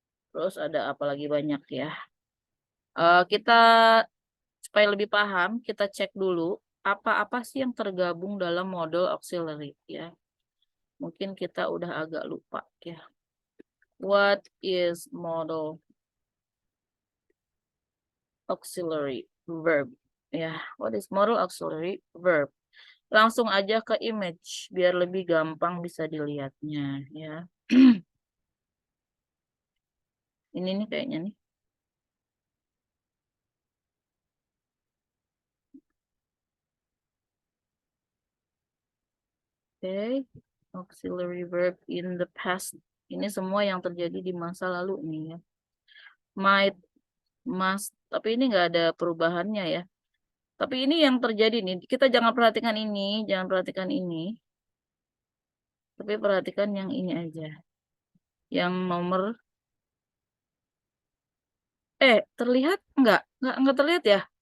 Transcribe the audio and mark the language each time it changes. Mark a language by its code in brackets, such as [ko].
[id] Terus ada apa lagi banyak ya. Kita supaya lebih paham, kita cek dulu apa-apa sih yang tergabung dalam model auxiliary ya. Mungkin kita udah agak lupa ya. [en] What is model auxiliary verb? Ya, what is model auxiliary verb? [id] Langsung aja ke image biar lebih gampang bisa dilihatnya ya. Ini nih kayaknya nih. [en] Oke, auxiliary verb in the past. [id] Ini semua yang terjadi di masa lalu nih ya. Might, must, tapi ini nggak ada perubahannya ya. Tapi ini yang terjadi nih. Kita jangan perhatikan ini, jangan perhatikan ini. Tapi perhatikan yang ini aja. Yang nomor terlihat nggak? Nggak terlihat ya?